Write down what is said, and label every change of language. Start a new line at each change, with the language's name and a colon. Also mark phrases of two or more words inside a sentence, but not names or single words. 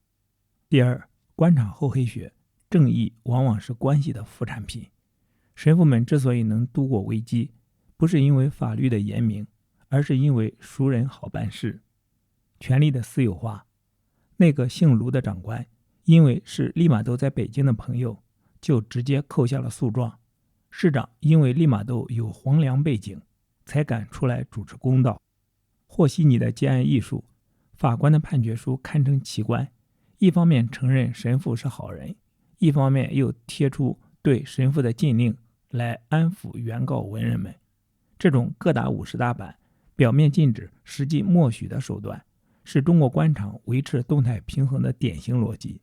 Chinese: 第二，官場厚黑學，正義往往是關係的副產品。神父們之所以能度過危機，不是因為法律的嚴明，而是因為熟人好辦事。權力的私有化，那個姓盧的長官，因為是利玛窦在北京的朋友，就直接扣下了訴狀。市長因為利玛窦有皇粮背景，才敢出來主持公道。和稀泥的结案藝術，法官的判決書堪稱奇觀，一方面承認神父是好人，一方面又貼出對神父的禁令來安撫原告文人們。這種各打50大板，表面禁止實際默許的手段，是中國官場維持動態平衡的典型逻輯。